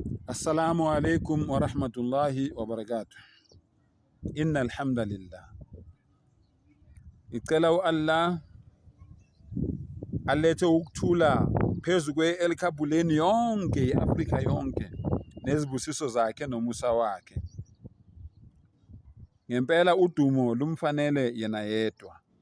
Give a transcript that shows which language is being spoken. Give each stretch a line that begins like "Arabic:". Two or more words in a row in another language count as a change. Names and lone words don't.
Arabic: السلام عليكم ورحمة الله وبركاته. إن الحمد لله.
Zulu: Ngicela u-Allah alethe ukuthula phezu kwe-elikhabhuleni yonke i-Afrika yonke nezibusiso zakhe nomusa wakhe. Ngempela udumo lumfanele yena yedwa.